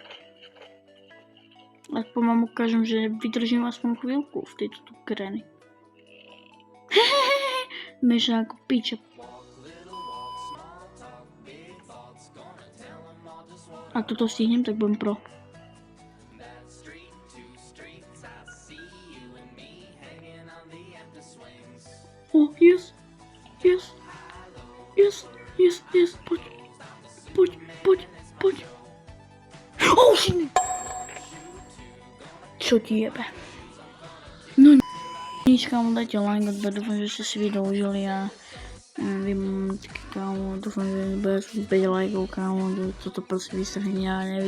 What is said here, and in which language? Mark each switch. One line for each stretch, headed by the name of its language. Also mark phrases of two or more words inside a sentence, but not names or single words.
Slovak: Aspoň vám ukážem, že vydržím aspoň chvíľku v tejto tu kreny. Miešam ako piča. Ak toto stihnem, tak budem pro.
English: Oh, yes. Yes. Yes. Yes. Yes.
Slovak: Poď. Poď. Poď. Poď.
English: Oh, shit.
Slovak: Čo ti jebe? No nič, kámo, dajte like, dúfam, že ste si video užili a vy mám taký, kámo, dúfam, že bude 5 lajkov, kámo, toto proste vystrhne a nevystrhne.